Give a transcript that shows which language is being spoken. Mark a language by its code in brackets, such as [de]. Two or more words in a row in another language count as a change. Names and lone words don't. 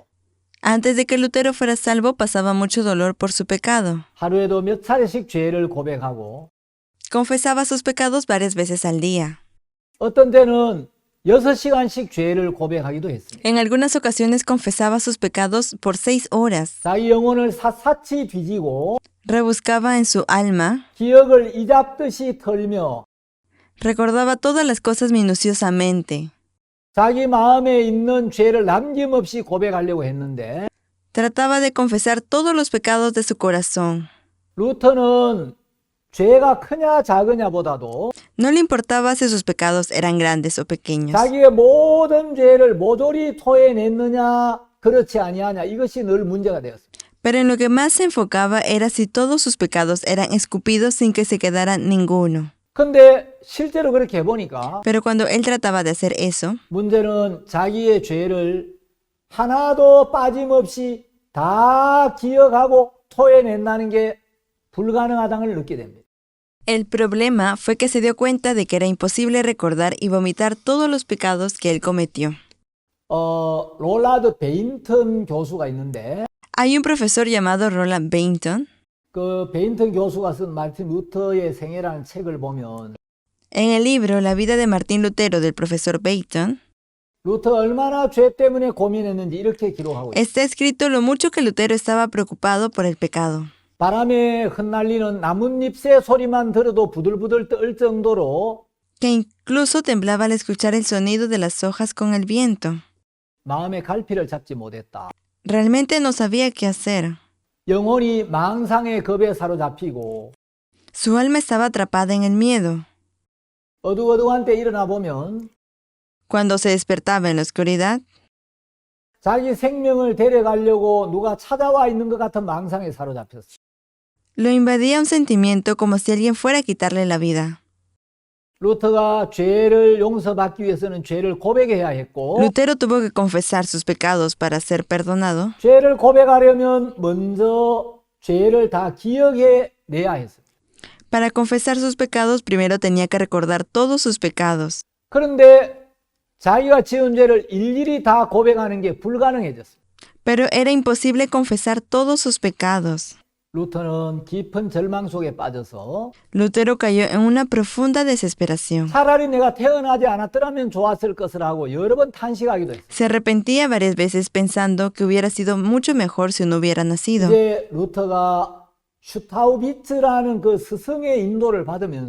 [es] Antes de que Lutero fuera salvo, pasaba mucho dolor por su pecado. [ko] 하루에도 몇 차례씩 죄를 고백하고 [es] Confesaba sus pecados varias veces al día. [ko] 어떤 때는 6시간씩 죄를 고백하기도 했습니다. [es] En algunas ocasiones confesaba sus pecados por 6 horas. [ko] 자기 영혼을 샅샅이 뒤지고 [es] Rebuscaba en su alma, [ko] 기억을 이잡듯이 털며 [es] recordaba todas las cosas minuciosamente. [ko] 자기 마음에 있는 죄를 남김없이 고백하려고 했는데 [es] Trataba de confesar todos los pecados de su corazón. [ko] 루터는 죄가 크냐 작으냐 보다도 [es] No le importaba si sus pecados eran grandes o pequeños. [ko] 자기의 모든 죄를 모조리 토해냈느냐 그렇지 아니하냐 이것이 늘 문제가 되었습니다. [es] Pero en lo que más se enfocaba era si todos sus pecados eran escupidos sin que se quedara ninguno. [ko] 근데 실제로 그렇게 해보니까 [es] Pero cuando él trataba de hacer eso, [ko] 문제는 자기의 죄를 하나도 빠짐없이 다 기억하고 토해낸다는 게 불가능하다는 걸 느끼게 됩니다. [es] el problema fue que se dio cuenta de que era imposible recordar y vomitar todos los pecados que él cometió. [ko] 롤라드 베인턴 교수가 있는데 [es] Hay un profesor llamado Roland Bainton. [ko] 그 베인턴 교수가 쓴 마틴 루터의 생애라는 책을 보면 [es] En el libro La vida de Martín Lutero del profesor Bainton, [ko] 루터 얼마나 죄 때문에 고민했는지 이렇게 기록하고 있어요. [es] está escrito lo mucho que Lutero estaba preocupado por el pecado. [ko] 바람에 흩날리는 나뭇잎새 소리만 들어도 부들부들 떨 정도로 [es] Que incluso temblaba al escuchar el sonido de las hojas con el viento. [ko] 마음의 갈피를 잡지 못했다. [es] Realmente no sabía qué hacer. [ko] 영혼이 망상의 겁에 사로잡히고 [es] Su alma estaba atrapada en el miedo. [ko] 어두어두한 때 일어나 보면 [es] Cuando se despertaba en la oscuridad, [ko] 자기 생명을 데려가려고 누가 찾아와 있는 것 같은 망상에 사로잡혔어. [es] lo invadía un sentimiento como si alguien fuera a quitarle la vida. [ko] 루터가 죄를 용서받기 위해서는 죄를 고백해야 했고 [es] Lutero tuvo que confesar sus pecados para ser perdonado. [ko] 죄를 고백하려면 먼저 죄를 다 기억해 내야 했어요. [es] Para confesar sus pecados, primero tenía que recordar todos sus pecados. [ko] 그런데 자기가 지은 죄를 일일이 다 고백하는 게 불가능해졌습니다. [es] Pero era imposible confesar todos sus pecados. [ko] 루터는 깊은 절망 속에 빠져서 [es] Lutero cayó en una profunda desesperación. [ko] 차라리 내가 태어나지 않았더라면 좋았을 것을 하고 여러 번 탄식하기도 했어요. [es] Se arrepentía varias veces pensando que hubiera sido mucho mejor si no hubiera nacido. [ko] 이제 루터가 슈타우비츠라는 그 스승의 인도를 받으면서